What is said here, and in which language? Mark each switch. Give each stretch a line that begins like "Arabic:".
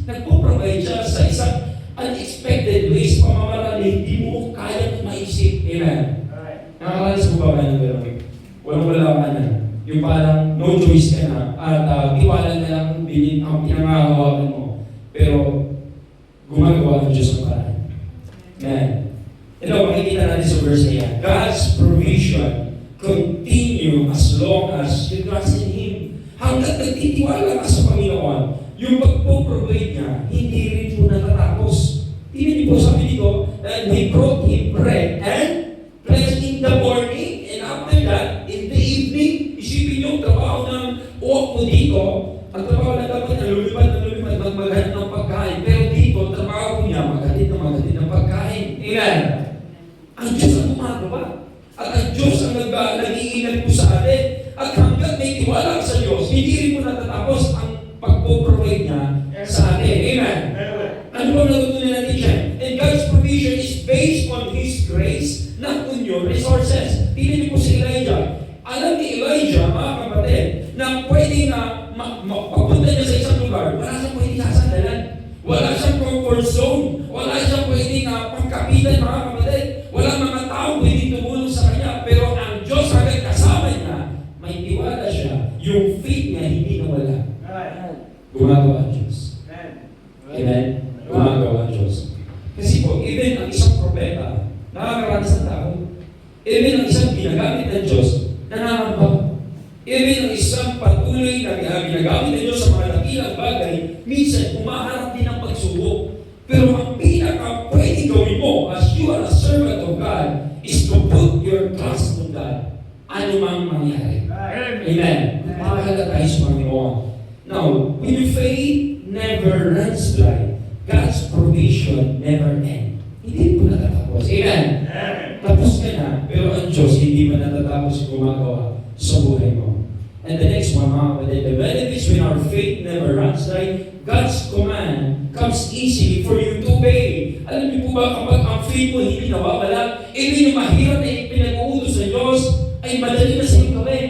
Filipino: Nagpo-provide siya sa isang unexpected ways, pamamaraan na hindi mo kayang maisip. Amen. Nakakalalas mo ba ba ng gano'n? Walang-wala ka na. Yung parang no choice ka na at tiwala na lang ang pinangahawakan mo. Pero gumagawa ng Diyos ng paraan. Amen. Ito, makikita natin sa verse na yan.
English: God's provision continue as long as you trust in Him.
Filipino: Hanggat nagtitiwala ka sa Panginoon, yung pagpo-provide niya, hindi rin po natatapos. Tingnan niyo po, sabi dito,
English: that He brought Him bread and flesh in the morning, and after that, in the evening,
Filipino: isipin niyo, trabaho ng uwak po dito, ang trabaho na dapat na lumipad, maghanap ng pagkain. Pero dito, trabaho niya, maghatid ng pagkain. Amen. Ang Diyos ang gumagawa. At ang Diyos ang nag-iingat po sa atin. At hanggang may tiwala sa Diyos, hindi rin po natatapos ang pagpo-provide niya sa atin. Amen. Ano po natutunan natin dyan?
English: And God's provision is based on His grace, not on your resources.
Filipino: Tingnan niyo po si Elijah. Alam ni Elijah, mga kapatid, na pwede na pagpunta niya sa isang lugar, wala siyang pwede sasandalan. Wala siyang comfort zone. Wala siyang pwede na pagkapitan, mga kapatid. Wala mga tao pwede tumulong sa kanya. Pero ang Diyos hanggang kasama niya, may tiwala siya. Yung faith niya hindi nawala. Gumagawa ang Diyos. Amen? Gumagawa ang Diyos. Kasi po, even ang isang propeta, nakakaranas ng tao. Even ang isang ginagamit ng Diyos, nananambang. Even ang isang patuloy na ginagamit ng Diyos sa mga dakilang bagay, minsan umaharap din ng pagsubok. Pero ang pinaka pwede gawin mo
English: as you are a servant of God is to put your trust on God.
Filipino: Ano mang mangyari. Amen. Mahalaga tayo sa Panginoon.
English: Now, when your faith never runs dry, God's provision never ends.
Filipino: Hindi po natatapos. Amen. Tapos ka na, pero ang Diyos hindi man natatapos gumagawa sa buhay mo.
English: And the next one, mga kapatid, the benefits when our faith never runs dry, God's command comes easily for you to obey.
Filipino: Alam niyo po ba, kapag ang faith mo hindi nawawala, even yung mahirap na pinag-uutos ng Diyos, ay madali na sa iyong gawin.